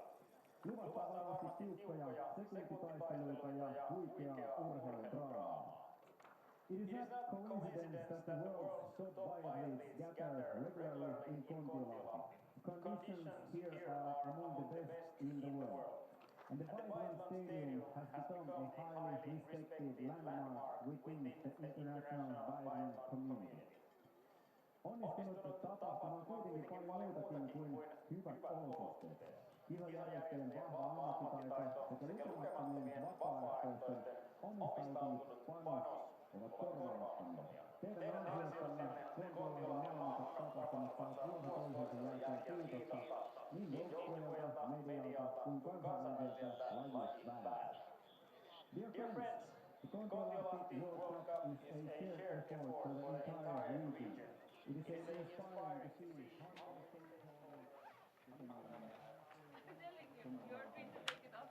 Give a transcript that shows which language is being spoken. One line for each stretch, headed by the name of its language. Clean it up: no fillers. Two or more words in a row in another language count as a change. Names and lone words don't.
Finnish: Luvataan varmasti tiukkoja sekuntitaisteluita ja huikeaa urheiludraamaa.
English: It is not coincidence that the world's top biathletes gather regularly in Kontiolahti. Conditions here are among the best in the world. And the Biathlon Stadium has become a highly respected landmark within the international biathlon community.
Finnish: Onnistunut tapahtuma on kuitenkin paljon muutakin kuin hyvät olosuhteet. Kisajärjestäjän vahva ammattitaito sekä lukemattomien vapaaehtoisten omistautunut panos ovat korvaamattomia. Teidän ansiostanne Kontiolahden maailmansa tapahtumat saavat vuosi toisensa jälkeen kiitosta niin joukkueelta, medialta kuin kansainväliseltä lajisväeltä.
English: Dear friends, the Kontiolahti World Cup is a shared effort for the entire region. It is inspiring to see I'm telling you, you're free to take it up.